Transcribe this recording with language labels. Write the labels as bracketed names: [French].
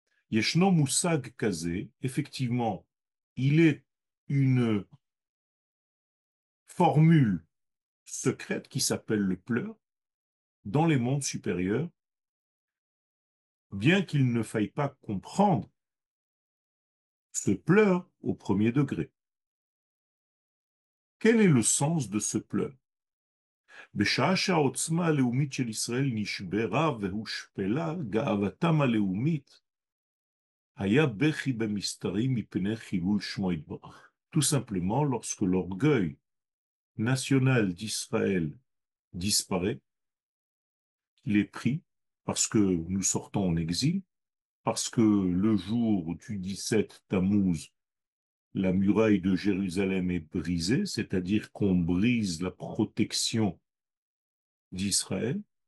[Hebrew] Yeshno Moussag Kazé, [French] effectivement, il est une formule secrète qui s'appelle le pleur dans les mondes supérieurs, bien qu'il ne faille pas comprendre ce pleur au premier degré. Quel est le sens de ce pleur? [Hebrew] בשעה שהעוצמה הלאומית של ישראל נשברה והושפלה, גאוותם הלאומית היה בכי במסתרים מפני חילול שמו יתברך. [French] Tout simplement, lorsque l'orgueil national d'Israël disparaît, il est pris parce que nous sortons en exil, parce que le jour du 17 Tammuz, la muraille de Jérusalem est brisée, c'est-à-dire qu'on brise la protection d'Israël.